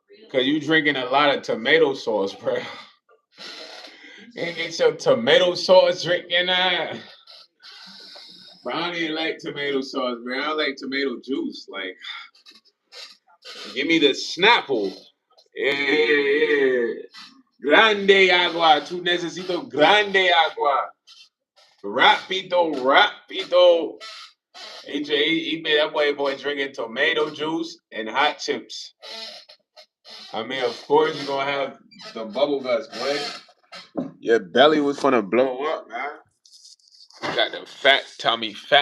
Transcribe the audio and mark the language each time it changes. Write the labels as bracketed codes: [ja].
[en] Cause you drinking a lot of tomato sauce, bro. Ain't get your tomato sauce drinking that. Bro, I don't even like tomato sauce, man. I like tomato juice. Like, give me the Snapple. [es] Yeah. Grande agua. Tú necesito grande agua. Rápido. [en] He made that boy drinking tomato juice and hot chips. I mean, of course, you're going to have the bubble guts, boy. Your belly was going to blow up, man. You got the fat tummy.